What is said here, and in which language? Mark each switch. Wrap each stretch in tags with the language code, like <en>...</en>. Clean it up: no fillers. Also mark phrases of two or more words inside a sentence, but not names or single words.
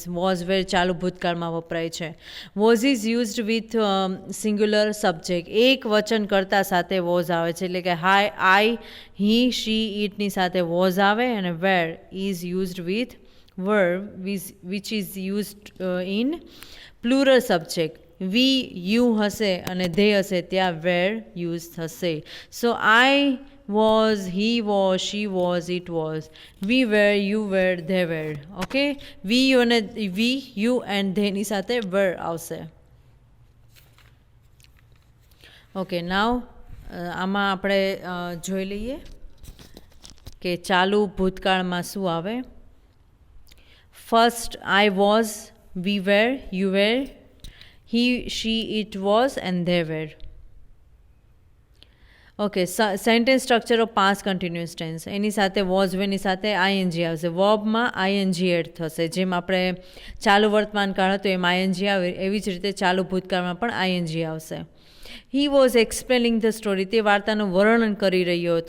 <en>Was where</en> <gu>ચાલુ ભૂતકાળમાં વપરાય છે.</gu> <en>was is used with singular subject.</en> <gu>એક વચન કરતા સાથે was આવે છે, એટલે કે</gu> <en>I, he, she,</en> <gu>itની સાથે was આવે, અને</gu> <en>where is used with verb which is used in plural subject. we, you</en> <gu>હશે અને ધે હશે ત્યાં</gu> <en>were use</en> <gu>થશે.</gu> <en>so I was, he was, she was, it was. we were, you were, they were. okay, we you and they</en> <gu>સાથે વેર આવશે.</gu> <en>okay, now</en> <gu>આમાં આપણે જોઈ લઈએ કે ચાલુ ભૂતકાળમાં શું આવે.</gu> <en>first I was, we were, you were, he, she, it was, and they were. okay, sentence structure of past continuous tense,</en> <gu>એની સાથે વોઝ વેની સાથે આઈએનજી આવશે. વર્બમાં</gu> <en>ING add</en> <gu>થશે. જેમ આપણે ચાલુ વર્તમાન કાળ હતો એમ આઈએનજી આવે, એવી જ રીતે ચાલુ ભૂતકાળમાં પણ આઈએનજી આવશે.</gu> <en>he was explaining the story,</en> <gu>તે વાર્તાનું વર્ણન કરી રહ્યો હતો.</gu>